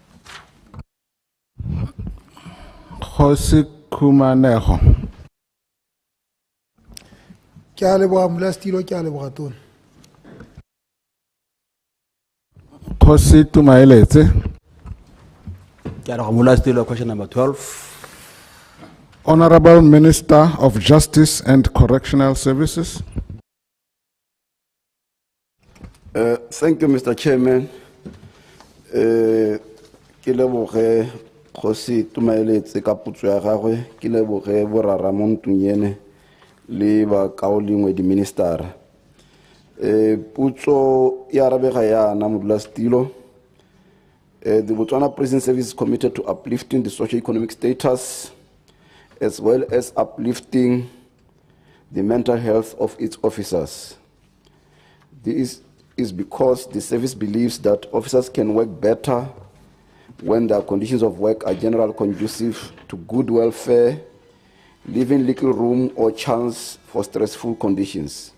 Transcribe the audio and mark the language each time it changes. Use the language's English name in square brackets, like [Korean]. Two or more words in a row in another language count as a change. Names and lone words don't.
[Tswana] Kgosi Khumanego. ke a leboga Modulasetulo ke a leboga tona Kgosi Tumaeletse. Ke a leboga Modulasetulo. [English] Question number 12. Honorable Minister of Justice and Correctional Services. Thank you, Mr. Chairman. [Tswana] Ke leboge Kgosi Tumaeletse ka putso ya gagwe, ke leboge borara mo ntlong yene le ba kaolingwe di ministera. Putso ya arabega yana Modulasetulo. [English] The Botswana Prison Service is committed to uplifting the socio-economic status as well as uplifting the mental health of its officers. This is because the service believes that officers can work better when their conditions of work are generally conducive to good welfare, leaving little room or chance for stressful conditions.